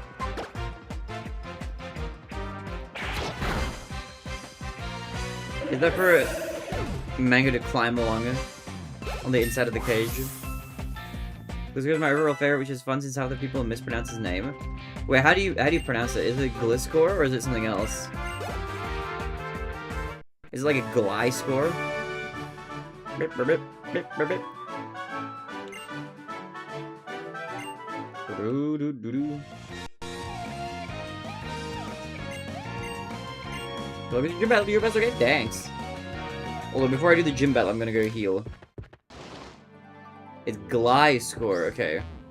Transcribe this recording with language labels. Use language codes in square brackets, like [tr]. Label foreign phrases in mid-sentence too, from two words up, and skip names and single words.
[en] Is that for Mango to climb along on the inside of the cage? This is my overall favorite, which is fun since half the people mispronounce his name. Wait, how do you pronounce it? Is it Gliscor or is it something else? Is it like a Gliscor? Bip, bip, bip, bip, bip, bip. Do, do, do, do. Let me do gym battle, do your best, okay? Thanks. Although before I do the gym battle, I'm gonna go heal. It's Gliscor, okay.